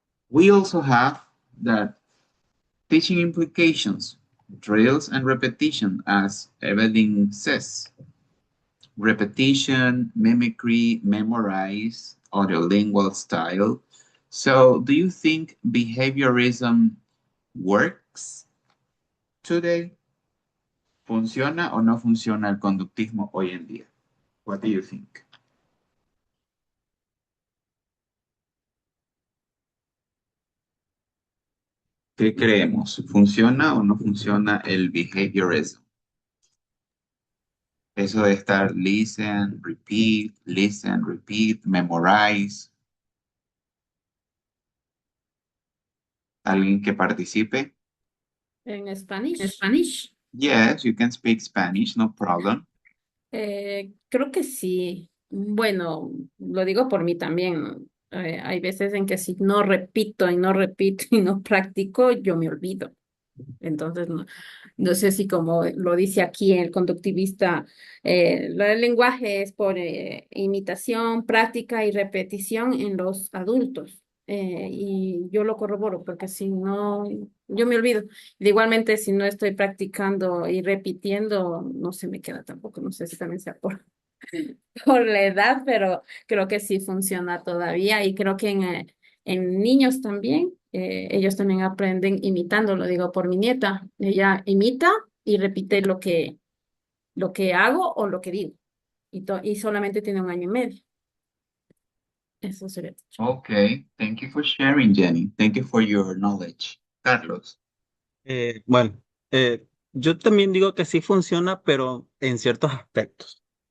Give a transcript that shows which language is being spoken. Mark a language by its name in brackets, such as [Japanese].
[English] We also have that teaching implications, drills and repetition, as Evelyn says. Repetition, mimicry, memorize, audiolingual style. So, do you think behaviorism works today? [Spanish] ¿Funciona o no funciona el conductismo hoy en día? [English] What do you think? [Spanish] ¿Qué creemos? ¿Funciona o no funciona el behaviorism? Eso de estar [English] listen, repeat, memorize. [Spanish] ¿Alguien que participe? En Spanish. [English] Yes, you can speak Spanish, no problem. [Spanish] Creo que sí. Bueno, lo digo por mí también. Hay veces en que si no repito y no repito y no practico, yo me olvido. Entonces, no sé si como lo dice aquí el conductivista, el lenguaje es por imitación, práctica y repetición en los adultos. Y yo lo corroboro porque si no, yo me olvido. Igualmente, si no estoy practicando y repitiendo, no se me queda tampoco. No sé si también sea por, por la edad, pero creo que sí funciona todavía y creo que en niños también, ellos también aprenden imitando, lo digo por mi nieta, ella imita y repite lo que hago o lo que digo y solamente tiene 1 año y medio. Eso sería. [English] Okay, thank you for sharing, Jenny. Thank you for your knowledge. Carlos. [Spanish] Bueno, yo también digo que sí funciona, pero en ciertos aspectos.